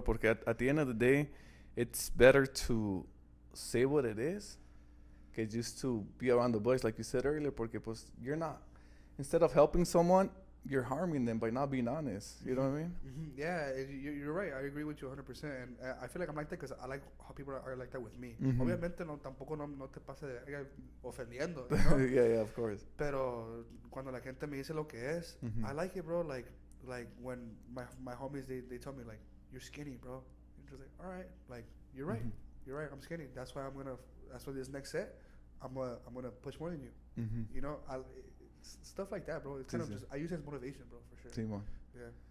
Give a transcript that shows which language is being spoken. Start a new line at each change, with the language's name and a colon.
English: Porque at the end of the day, it's better to say what it is que just to be around the bush, like you said earlier,
Spanish: porque pues
English: you're not, instead of helping someone, you're harming them by not being honest. You know what I mean? Yeah, you're right. I agree with you 100%. And I feel like I'm like that because I like how people are like that with me.
Spanish: Obviamente tampoco no te pase de ofendiendo, ¿no?
English: Yeah, of course.
Spanish: Pero cuando la gente me dice lo que es,
English: I like it, bro. Like when my homies, they tell me, like, you're skinny, bro. I'm just like, all right. Like, you're right. You're right. I'm skinny. That's why this next set, I'm gonna push more than you. You know, stuff like that, bro. It's kind of just, I use it as motivation, bro, for sure. Yeah.